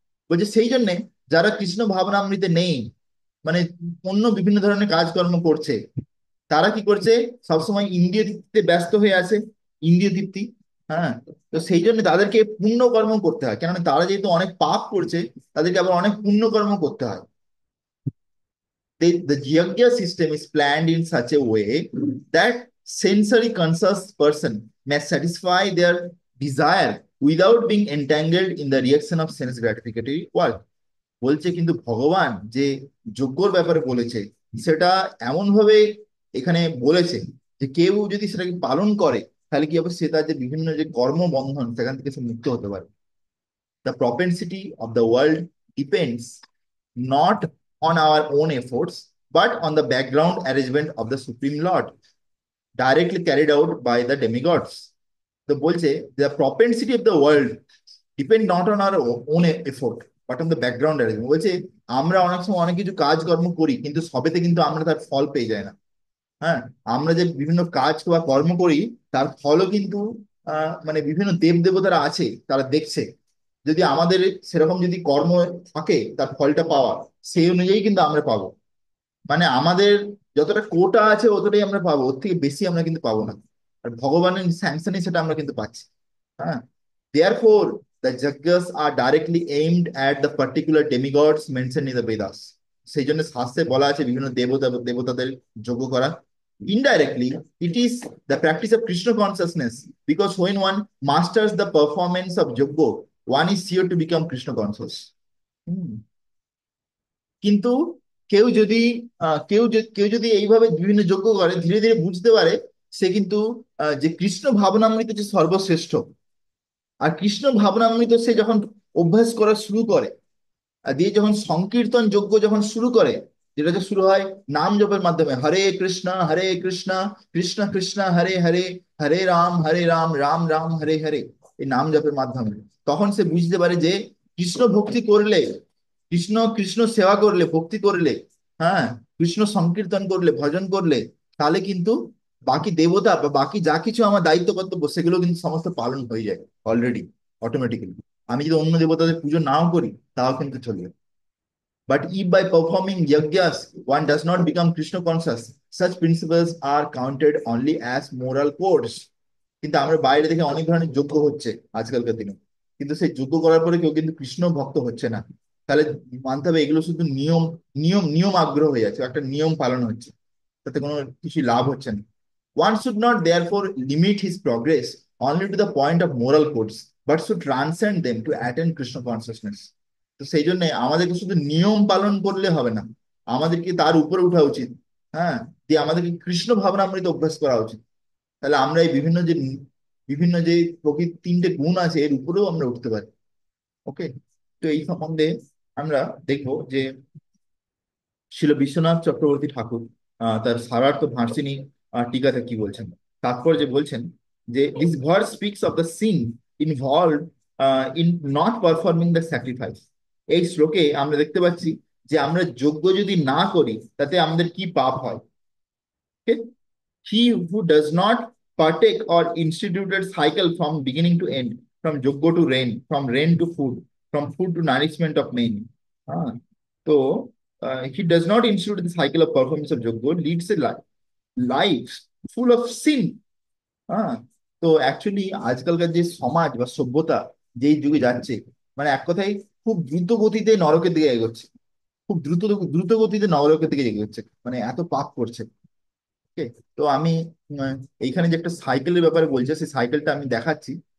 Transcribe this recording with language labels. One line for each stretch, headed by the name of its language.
Bangla: বলছে সেই জন্যে যারা কৃষ্ণ ভাবনামৃতে নেই, মানে অন্য বিভিন্ন ধরনের কাজকর্ম করছে, তারা কি করছে, সবসময় ইন্দ্রিয় তৃপ্তিতে ব্যস্ত হয়ে আছে, ইন্দ্রিয় তৃপ্তি। হ্যাঁ, তো সেই জন্য তাদেরকে পুণ্য কর্ম করতে হয়, কেননা তারা যেহেতু অনেক পাপ করছে, তাদেরকে আবার অনেক পুণ্য কর্ম করতে হয়।
English: The yajna system is planned in such a way that sensory conscious person may satisfy their desire without being entangled in the reaction of sense gratificatory work.
Bangla: বলছে কিন্তু ভগবান যে যজ্ঞর ব্যাপারে বলেছে, সেটা এমন ভাবে এখানে বলেছে যে কেউ যদি সেটাকে পালন করে, তাহলে কি হবে, সে তার যে বিভিন্ন যে কর্মবন্ধন সেখান থেকে সে মুক্ত হতে পারে।
English: The propensity of the world depends not on our own efforts, but on the background arrangement of the Supreme Lord, directly carried out by the demigods. The
Bangla: bolche,
English: the propensity of the world depend not on our own effort, but on the background arrangement.
Bangla: বলছে আমরা অনেক সময় অনেক কিছু কাজকর্ম করি, কিন্তু সবেতে কিন্তু আমরা তার ফল পেয়ে যাই না। হ্যাঁ, আমরা যে বিভিন্ন কাজ বা কর্ম করি, তার ফলও কিন্তু মানে বিভিন্ন দেব দেবতারা আছে, তারা দেখছে। যদি আমাদের সেরকম যদি কর্ম থাকে, তার ফলটা পাওয়া সেই অনুযায়ী কিন্তু আমরা পাবো। মানে আমাদের যতটা কোটা আছে অতটাই আমরা পাবো, ওর থেকে বেশি আমরা কিন্তু পাবো না। আর ভগবানের স্যাংশনে সেটা আমরা কিন্তু পাচ্ছি। হ্যাঁ,
English: therefore the yajnas are directly aimed at the particular demigods mentioned in the Vedas.
Bangla: সেই জন্য শাস্ত্রে বলা আছে বিভিন্ন দেবতাদের যজ্ঞ করা।
English: Indirectly, it is the practice of Krishna consciousness, because when one masters the performance of yajna, one is sure to become Krishna conscious. Hmm.
Bangla: কিন্তু কেউ যদি কেউ যদি এইভাবে বিভিন্ন যজ্ঞ করে, ধীরে ধীরে বুঝতে পারে সে কিন্তু যে কৃষ্ণ ভাবনামৃত যে সর্বশ্রেষ্ঠ, আর কৃষ্ণ ভাবনামৃত সে যখন অভ্যাস করা শুরু করে, আর দিয়ে যখন সংকীর্তন যজ্ঞ যখন শুরু করে, যেটা যে শুরু হয় নাম জপের মাধ্যমে, হরে কৃষ্ণ কৃষ্ণ কৃষ্ণ হরে হরে, হরে রাম রাম রাম হরে হরে, এই নাম জপের মাধ্যমে, তখন সে বুঝতে পারে যে কৃষ্ণ ভক্তি করলে, কৃষ্ণ কৃষ্ণ সেবা করলে, ভক্তি করলে, হ্যাঁ, কৃষ্ণ সংকীর্তন করলে, ভজন করলে, তাহলে কিন্তু বাকি দেবতা বা বাকি যা কিছু আমার দায়িত্ব কর্তব্য সেগুলো কিন্তু সমস্ত পালন হয়ে যায় অলরেডি, অটোমেটিক্যালি। আমি যদি অন্য দেবতাদের পুজো নাও করি, তাও কিন্তু চলবে।
English: But if by performing yajnas one does not become Krishna conscious, such principles are counted only as moral codes.
Bangla: কিন্তু আমরা বাইরে দেখে অনেক ধরনের যজ্ঞ হচ্ছে আজকালকার দিনে, কিন্তু সেই যজ্ঞ করার পরে কেউ কিন্তু কৃষ্ণ ভক্ত হচ্ছে না। তাহলে মানতে হবে এগুলো শুধু নিয়ম, নিয়ম আগ্রহ হয়ে যাচ্ছে, একটা নিয়ম পালন হচ্ছে, তাতে কোনো কিছু লাভ হচ্ছে না।
English: One should not therefore limit his progress only to the point of moral codes, but should transcend them to attain Krishna consciousness.
Bangla: তো সেই জন্য আমাদেরকে শুধু নিয়ম পালন করলে হবে না, আমাদেরকে তার উপরে উঠা উচিত। হ্যাঁ, দিয়ে আমাদেরকে কৃষ্ণ ভাবনামৃত অভ্যাস করা উচিত। তাহলে আমরা এই বিভিন্ন যে প্রকৃতির তিনটে গুণ আছে, এর উপরেও আমরা উঠতে পারি। ওকে, তো এই সম্বন্ধে আমরা দেখবো যে শিল বিশ্বনাথ চক্রবর্তী ঠাকুর তার সারার্থ ভার্সিনী টিকাতে কি বলছেন, তাৎপর্যে বলছেন যে
English: This verse speaks of the sin involve in not performing the sacrifice.
Bangla: এই শ্লোকে আমরা দেখতে পাচ্ছি যে আমরা যজ্ঞ যদি না করি, তাতে আমাদের কি পাপ হয়।
English: Okay? He who does not partake or instituted cycle from beginning to end, from yogya to rain, from rain to food, from food to nourishment of men. Ah, so he does not institute the cycle of performance of yogya, leads a life full of sin.
Bangla: হ্যাঁ, তো actually আজকালকার যে সমাজ বা সভ্যতা যেই যুগে যাচ্ছে, মানে এক কথায় খুব দ্রুত গতিতে নরকের দিকে এগোচ্ছে, খুব দ্রুত দ্রুত গতিতে নরকের দিকে এগোচ্ছে, মানে এত পাপ করছে। ওকে, তো আমি উম, এইখানে যে একটা সাইকেলের ব্যাপারে বলছে, সেই সাইকেলটা আমি দেখাচ্ছি।